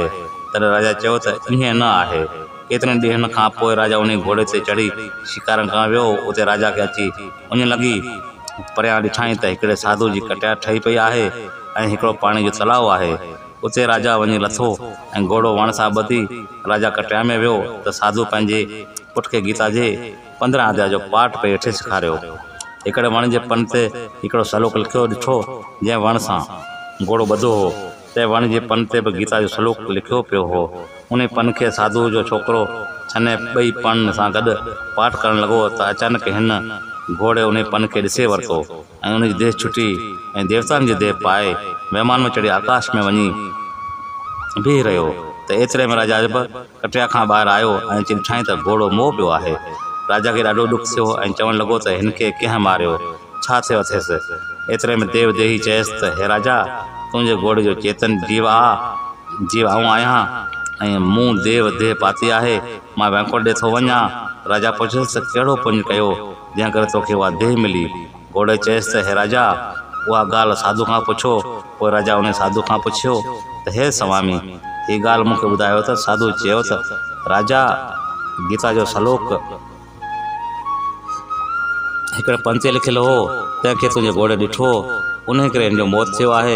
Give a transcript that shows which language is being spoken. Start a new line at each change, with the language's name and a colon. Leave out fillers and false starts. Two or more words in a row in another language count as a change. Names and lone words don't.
Sindhi: तॾहिं राजा चयो त ईअं न आहे। केतिरनि ॾींहंनि खां पोइ राजा उन घोड़े ते चढ़ी शिकार करणु वियो। उते राजा खे अची उन लॻी। परियां ॾिठाई त हिकिड़े साधू जी कटिया ठही पई आहे ऐं हिकिड़ो पाणी जो तलाउ आहे। उते राजा वञी लथो ऐं घोड़ो वण सां ॿधी राजा कटिया में वियो त साधू पंहिंजे पुट खे गीता जे 15 अध्याय जो पाठ पे हेठि सेखारियो। हिकिड़े वण जे पन ते हिकिड़ो सलोक लिखियो ॾिठो जंहिं वण सां घोड़ो ॿधो हो। ते वण जे पन ते बि गीता जो सलोक लिखियो पियो हो। उन पन खे साधू जो छोकिरो छने 2 पन सां गॾु पाठ करणु लॻो त अचानक हिन घोड़े उन पन खे ॾिसे वरितो ऐं उनजी देह छुटी ऐं देवताउनि जी देह पाए महिमान में चढ़ी आकाश में वञी बीह रहियो। त एतिरे में राजा बि कटिया खां ॿाहिरि आयो ऐं ॾिठाई त घोड़ो मोह पियो आहे। राजा खे ॾाढो ॾुख थियो ऐं चवणु लॻो त हिनखे कंहिं मारियो, छा थियो अथसि? एतिरे में देव देही चयसि त हे राजा, तुंहिंजे घोड़े जो चेतन जीव आऊं आहियां ऐं मूं देव देह पाती आहे। मां वैकुंठ ॾे थो वञा। राजा पुछियसि त कहिड़ो पुञ कयो जंहिं करे तोखे उहा देह मिली? घोड़े चयसि त हे राजा, उहा ॻाल्हि साधू खां पुछो। पोइ राजा उन साधू खां पुछियो त हे स्वामी, हीअ ॻाल्हि मूंखे ॿुधायो त साधू चयो त राजा, गीता जो सलोक हिकिड़े पन ते लिखियलु हो, तंहिंखे तुंहिंजे घोड़े ॾिठो, उन करे हिन जो मौत थियो आहे।